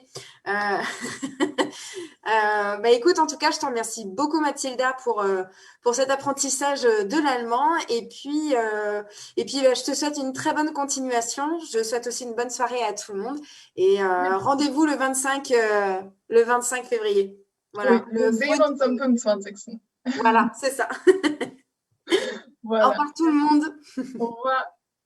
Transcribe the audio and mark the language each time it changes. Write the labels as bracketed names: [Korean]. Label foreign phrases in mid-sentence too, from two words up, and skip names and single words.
[French] Euh, bah écoute, en tout cas, je te remercie beaucoup Mathilda pour cet apprentissage de l'allemand et puis bah, je te souhaite une très bonne continuation. Je souhaite aussi une bonne soirée à tout le monde et rendez-vous le 25 février. Oui, Voilà, [German] wir [French] le [German] sehen [French] foot. [German] uns am 25. [French] Voilà, c'est ça. Au Voilà. revoir tout le monde. Au revoir.